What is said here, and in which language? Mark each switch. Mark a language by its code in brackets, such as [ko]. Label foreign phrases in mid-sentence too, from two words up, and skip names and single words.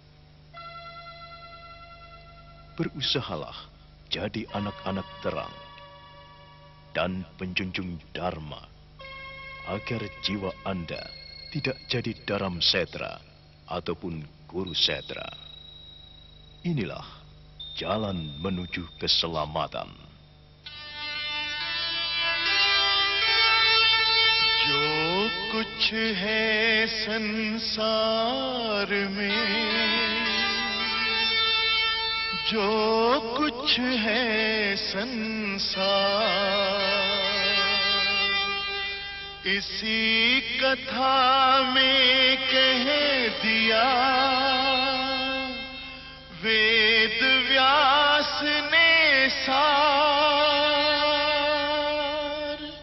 [id] Berusahalah jadi anak-anak terang dan penjunjung Dharma, agar jiwa Anda tidak jadi daram setra ataupun guru setra. Inilah jalan menuju keselamatan. [hi] जो कुछ है संसार में, जो कुछ है संसार, इसी कथा में कह दिया वेद व्यास ने सार।